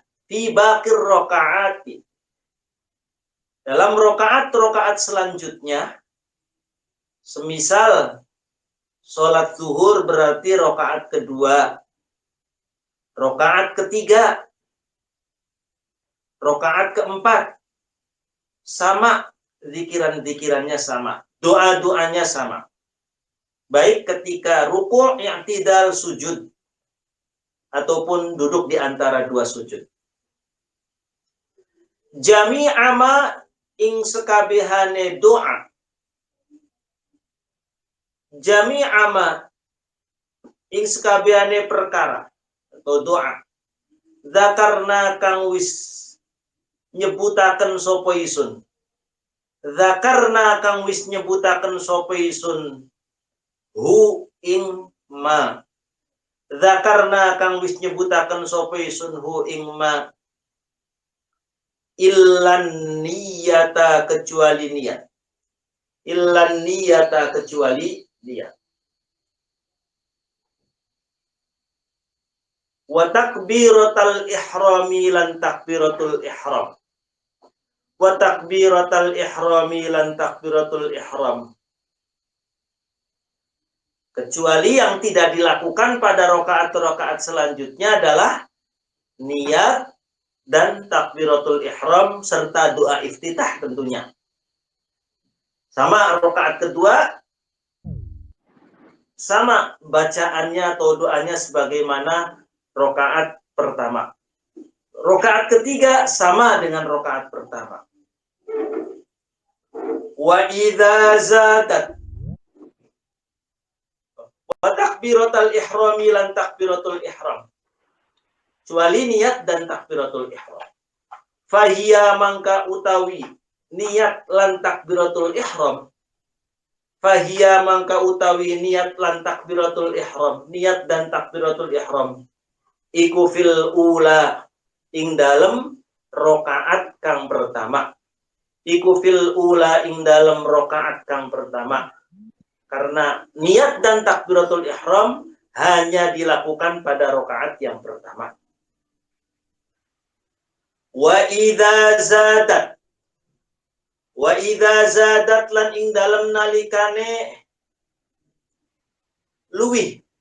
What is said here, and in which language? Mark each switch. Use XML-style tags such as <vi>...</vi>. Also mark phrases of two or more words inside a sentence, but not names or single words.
<ar>fi baqir rakaati,</ar> <id>dalam rakaat selanjutnya, semisal sholat zuhur berarti rakaat kedua, rakaat ketiga, rakaat keempat, sama zikiran-zikirannya sama, doa-doanya sama. Baik ketika ruku', i'tidal, sujud, ataupun duduk di antara dua sujud.</id> <ar>Jami'a ma</ar> <jv>ing sekabehane doa.</jv> <ar>Jami'a ma</ar> <jv>ing sekabehane perkara atau doa. Zakarna kang wis nyebutaken sapa isun. Zakarna kang wis nyebutaken sapa isun hu ing ma. Zakarna kang wis nyebutaken sapa isun hu ing ma.</jv> <ar>Illan niyata</ar> <id>kecuali niat.</id> <ar>Illan niyata</ar> <id>kecuali niat.</id> <ar>Wa takbiratal ihrami</ar> <jv>lan takbiratul ihram.</jv> <ar>Wa takbiratal ihrami</ar> <jv>lan takbiratul ihram.</jv> <id>Kecuali yang tidak dilakukan pada rakaat-rakaat selanjutnya adalah niat dan takbiratul ihram serta doa iftitah tentunya. Sama rakaat kedua, sama bacaannya atau doanya sebagaimana rakaat pertama. Rakaat ketiga sama dengan rakaat pertama.</id> <ar>Wa idza zadat wa takbiratul ihrami</ar> <jv>lan takbiratul ihram.</jv> <id>Kecuali niat dan takbiratul ihram.</id> <jv>Fahiya mangka utawi niat lan takbiratul ihram. Fahiya mangka utawi niat lan takbiratul ihram.</jv> <id>Niat dan takbiratul ihram.</id> <jv>Iku</jv> <ar>fil ula</ar> <jv>ing dalem rokaat kang pertama. Iku</jv> <ar>fil ula</ar> <jv>ing dalem rokaat kang pertama.</jv> <id>Karena niat dan takbiratul ihram hanya dilakukan pada rokaat yang pertama.</id> <ar>Wa idza zadat</ar> <jv>lan ing dalem nalikane luwih.</jv>